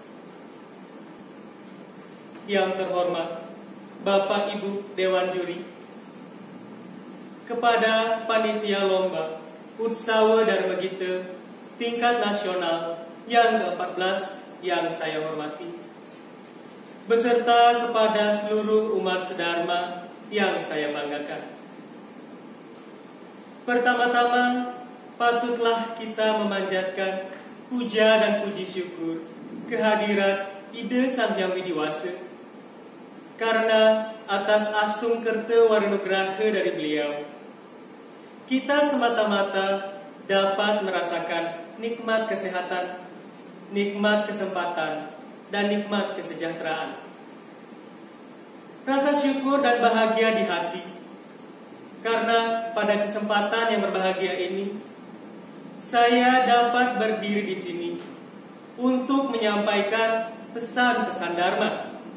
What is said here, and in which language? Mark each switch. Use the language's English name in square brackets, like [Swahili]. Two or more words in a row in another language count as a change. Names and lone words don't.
[Indonesian] Yang terhormat Bapak Ibu Dewan Juri, kepada panitia lomba Utsawa Dharma Gita tingkat nasional yang ke-14 yang saya hormati, beserta kepada seluruh umat sedharma yang saya banggakan. Pertama-tama, patutlah kita memanjatkan puja dan puji syukur kehadirat Ida Sang Hyang Widiwasa, karena atas [Balinese] asung kerta warinugraha [Indonesian] dari beliau, kita semata-mata dapat merasakan nikmat kesehatan, nikmat kesempatan, dan nikmat kesejahteraan. Rasa syukur dan bahagia di hati, karena pada kesempatan yang berbahagia ini, saya dapat berdiri di sini untuk menyampaikan pesan-pesan Dharma.